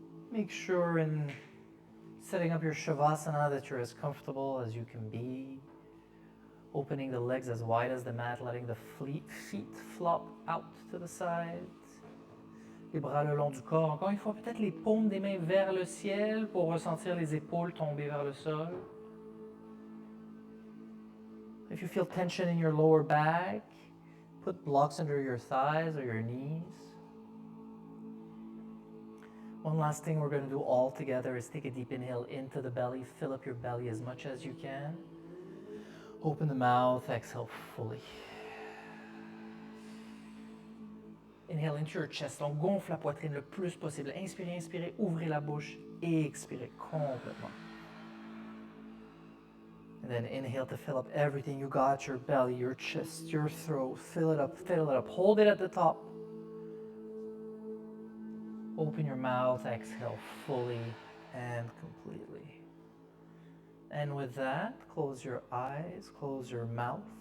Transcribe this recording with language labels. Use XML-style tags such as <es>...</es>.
<en>Make sure in setting up your Shavasana that you're as comfortable as you can be. Opening the legs as wide as the mat, letting the feet flop out to the sides.</en> <fr>Les bras le long du corps. Encore une fois, peut-être les paumes des mains vers le ciel pour ressentir les épaules tomber vers le sol.</fr> <en>If you feel tension in your lower back, put blocks under your thighs or your knees. One last thing we're going to do all together is take a deep inhale into the belly. Fill up your belly as much as you can. Open the mouth, exhale fully. Inhale into your chest.</en> <fr>On gonfle la poitrine le plus possible. Inspirez, inspirez, ouvrez la bouche et expirez complètement.</fr> <en>And then inhale to fill up everything you got, your belly, your chest, your throat. Fill it up, fill it up. Hold it at the top. Open your mouth, exhale fully and completely. And with that, close your eyes, close your mouth.</en>